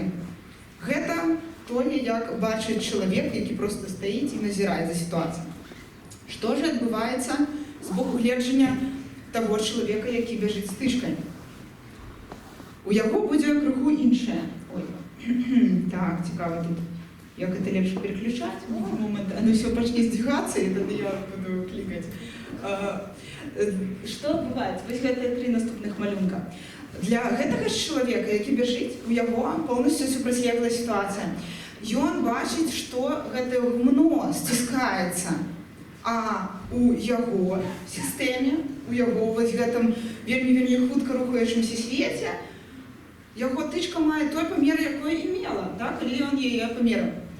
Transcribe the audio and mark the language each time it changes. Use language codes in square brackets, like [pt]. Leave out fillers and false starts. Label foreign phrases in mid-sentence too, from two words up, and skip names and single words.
[be] Гэта тое, як бачыць чалавек, які проста стаіць і назірае за сітуацыяй. Што ж адбываецца з боку гледжання таго чалавека, які бяжыць з тычкай? У яго будзе крыху іншае. Так, цікава тут, як гэта лепш переключаць. Момент, [ru] оно все [be] пачне здвигацца, і тады я буду клікаць. Што адбываецца? Вось гэтыя 3 наступных малюнка. Для гэтага ж чалавека, які бяжыць, у яго поўнасцю супрацьлеглая сітуацыя. Ён бачыць, што гэтае гумно сціскаецца, а у яго сістэме, у яго вось гэтым вельмі хутка рухаючымся свеце, яго тычка мае той памер, якой і мела, калі ён яе памераў.